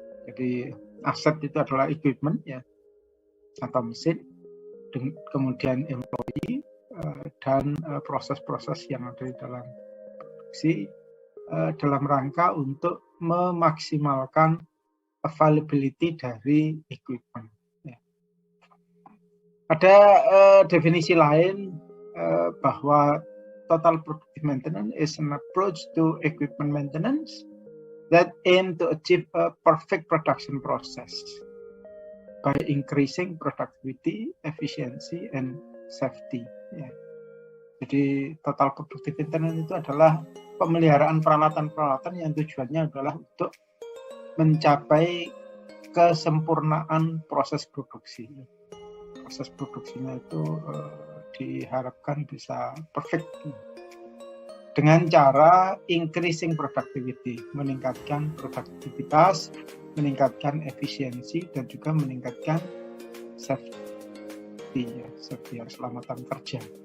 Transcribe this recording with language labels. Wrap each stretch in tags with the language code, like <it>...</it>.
<id>Jadi aset itu adalah equipment ya, atau mesin, kemudian employee dan proses-proses yang ada di dalam produksi dalam rangka untuk memaksimalkan availability dari equipment. Ya. Ada definisi lain bahwa</id> <en>total productive maintenance is an approach to equipment maintenance that aim to achieve a perfect production process by increasing productivity, efficiency, and safety.</en> <id>Ya. Jadi total productive maintenance itu adalah pemeliharaan peralatan-peralatan yang tujuannya adalah untuk mencapai kesempurnaan proses produksi. Proses produksinya itu diharapkan bisa perfect dengan cara</id> <en>increasing productivity,</en> <id>meningkatkan produktivitas, meningkatkan efisiensi, dan juga meningkatkan safety, keselamatan kerja.</id>